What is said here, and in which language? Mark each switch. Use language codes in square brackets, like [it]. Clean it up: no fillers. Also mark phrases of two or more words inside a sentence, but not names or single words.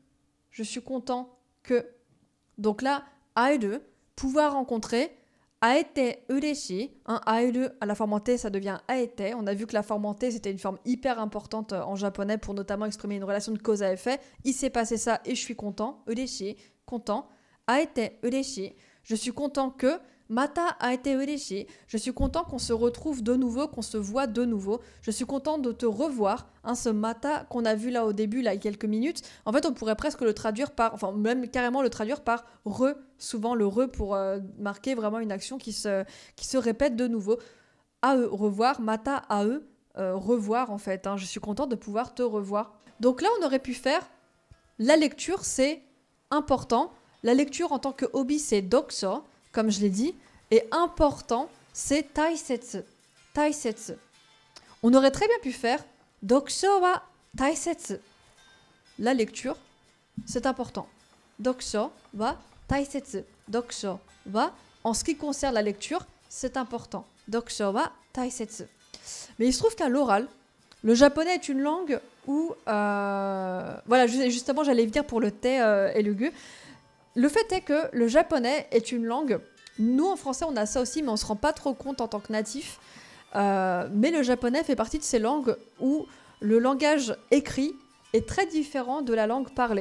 [fr] Donc là, aeru, pouvoir rencontrer, [ja] 会えて嬉しい, [fr] aeru à la forme en T, ça devient aete. On a vu que la forme en T, c'était une forme hyper importante en japonais pour notamment exprimer une relation de cause à effet. Il s'est passé ça et je suis content. Ureshi, content. [ja] 会えて嬉しい, [fr] je suis content que. [ja] また会えて嬉しい, [fr] je suis content qu'on se retrouve de nouveau, qu'on se voit de nouveau. Je suis content de te revoir. Ce mata qu'on a vu là au début, là il y a quelques minutes, en fait on pourrait presque le traduire par, enfin même carrément le traduire par re, souvent le re pour marquer vraiment une action qui se répète de nouveau. Ae, revoir, [ja] また会え, [fr] revoir en fait. Je suis content de pouvoir te revoir. Donc là on aurait pu faire, la lecture c'est important. La lecture en tant que hobby c'est dokso, comme je l'ai dit, et important, c'est taisetsu. Taisetsu. On aurait très bien pu faire [ja] 読書は大切. [fr] La lecture, c'est important. [ja] 読書は大切. 読書は, [fr] en ce qui concerne la lecture, c'est important. [ja] 読書は大切. [fr] Mais il se trouve qu'à l'oral, le japonais est une langue où... voilà, justement, j'allais venir pour le thé et le gu. Le fait est que le japonais est une langue, nous en français on a ça aussi mais on se rend pas trop compte en tant que natif, mais le japonais fait partie de ces langues où le langage écrit est très différent de la langue parlée.